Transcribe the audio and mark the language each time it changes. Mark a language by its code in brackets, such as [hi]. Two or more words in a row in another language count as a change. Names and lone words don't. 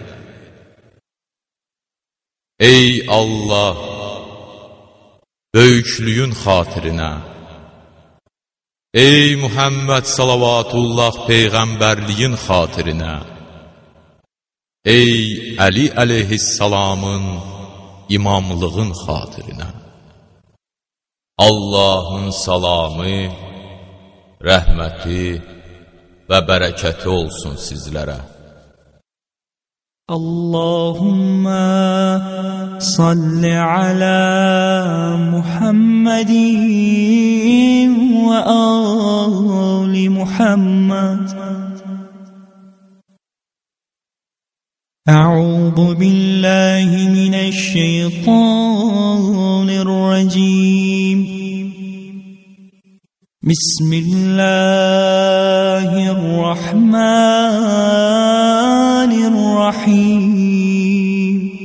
[az] Ey Allah, böyüklüyün xatirinə, ey Muhammed salavatullah peyğəmbərliyin xatirinə, ey Əli əleyhissalamın imamlığın xatirinə, Allahın salamı, rəhməti və bərəkəti olsun sizlərə. [ar] اللهم صل على محمد وآل محمد. أعوذ بالله من الشيطان الرجيم. Bismillahirrahmanirrahim.